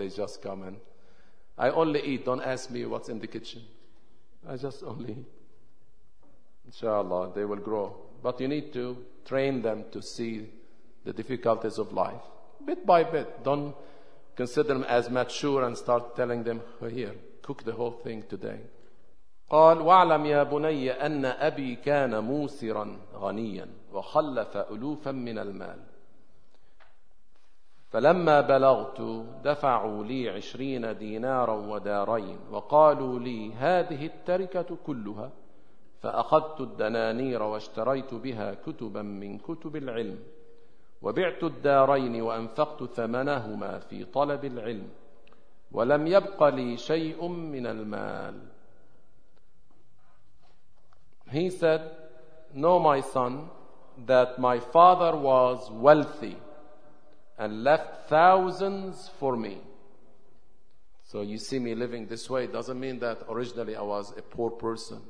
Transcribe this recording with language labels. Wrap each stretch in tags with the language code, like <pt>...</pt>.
<en>They just come and I only eat. Don't ask me what's in the kitchen. I just only eat. Inshallah, they will grow. But you need to train them to see the difficulties of life, bit by bit. Don't consider them as mature and start telling them, here, cook the whole thing today.</en> <ar>قال وَاعْلَمْ يَا بُنَيَّ أَنَّ أَبِي كَانَ مُوسِرًا غَنِيًّا وَخَلَّفَ أُلُوفًا مِنَ الْمَالِ فَلَمَّا بَلَغْتُ دَفَعُوا لِي 20 دِينَارًا وَدَارَيْنَ وَقَالُوا لِي هَذِهِ التَّرِكَةُ كُلُّهَا فَأَخَذْتُ الدَّنَانِيرَ وَاشْتَرَيْتُ بِهَا كُتُبًا مِنْ كُتُبِ الْعِلْمِ وبعت الدارين وأنفقت ثمنهما في طلب العلم ولم يبق لي شيء من المال.</ar> <en>He said, know my son, that my father was wealthy and left thousands for me. So you see me living this way, doesn't mean that originally I was a poor person.</en>